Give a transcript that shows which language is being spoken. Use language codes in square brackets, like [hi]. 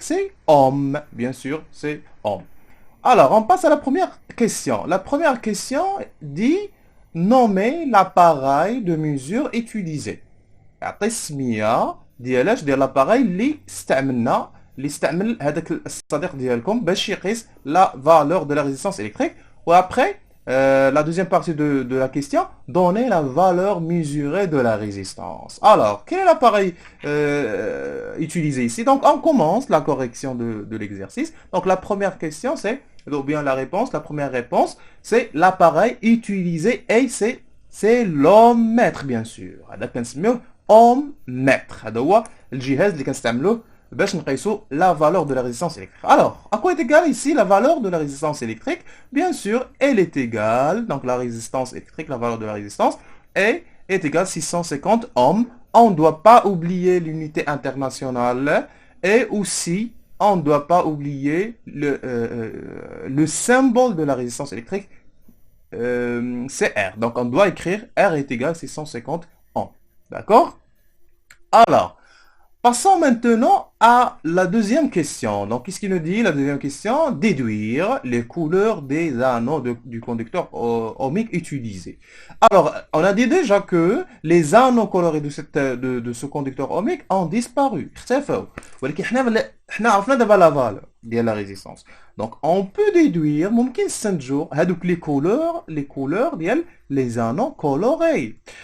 [fr] C'est ohm, bien sûr, c'est ohm. Alors, on passe à la première question. La première question dit nommer l'appareil de mesure utilisé. [ar] يعطي السميه ديال [fr] l'appareil [ar] اللي استعمل هذاك الصديق ديالكم باش يقيس [fr] la valeur de la résistance électrique. Ou après, la deuxième partie de la question, donner la valeur mesurée de la résistance. Alors, quel est l'appareil utilisé ici? Donc, on commence la correction de l'exercice. Donc, la première question, c'est, ou bien la première réponse, c'est l'appareil utilisé et c'est l'ohmmètre, bien sûr. [ar] هذا كنسميوه ohmmètre. هذا هو الجهاز اللي كنستعملوه باش نقيسوا [fr] la valeur de la résistance électrique. Alors, à quoi est égale ici la valeur de la résistance électrique? Bien sûr, elle est égale, donc la résistance électrique, la valeur de la résistance, est égale 650 ohms. On ne doit pas oublier l'unité internationale et aussi, on ne doit pas oublier le symbole de la résistance électrique, c'est R. Donc, on doit écrire R est égal à 650 ohms. D'accord? Alors, passons maintenant à la deuxième question. Donc, qu'est-ce qu'il nous dit? La deuxième question, déduire les couleurs des anneaux du conducteur ohmique utilisé. Alors, on a dit déjà que les anneaux colorés de ce conducteur ohmique ont disparu. [ar] اختفوا. ولكن احنا عرفنا دابا [fr] la valeur [ar] ديال [fr] la résistance. Donc, on peut déduire, [ar] ممكن نستنتجوا هذوك [fr] les couleurs [ar] ديال [fr] les anneaux colorés.